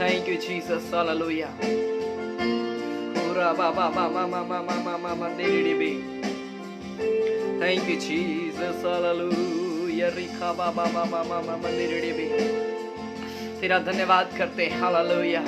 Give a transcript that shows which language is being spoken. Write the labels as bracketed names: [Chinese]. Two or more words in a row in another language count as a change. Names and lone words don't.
[English] you Jesus, hallelujah. Ura ba ba ba ma ma ma ma ma ma ma diri bi. Thank you Jesus, hallelujah. Rikha ba ba ba ma ma ma ma diri bi. [Hindi] तेरा धन्यवाद करते हैं, हालेलुया।